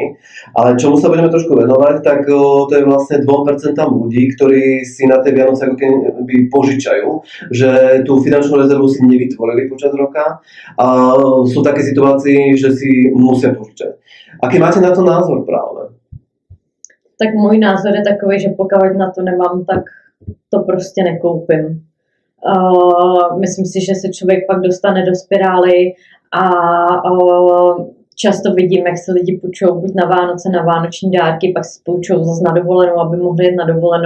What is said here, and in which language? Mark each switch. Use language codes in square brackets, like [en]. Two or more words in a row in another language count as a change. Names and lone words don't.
[sk] Ale čomu sa budeme trošku venovať, tak to je vlastne 2% ľudí, ktorí si na tie Vianoce ako keby požičajú, že tú finančnú rezervu si nevytvorili počas roka a sú také situácie, že si musia požičať. Aký máte na to názor právě? [cs] Tak můj názor je takový, že pokud na to nemám, tak to prostě nekoupím. Myslím si, že se člověk pak dostane do spirály a často vidím, jak se lidi půjčou buď na Vánoce, na vánoční dárky, pak si půjčou zase na dovolenou, aby mohli jet na dovolenou.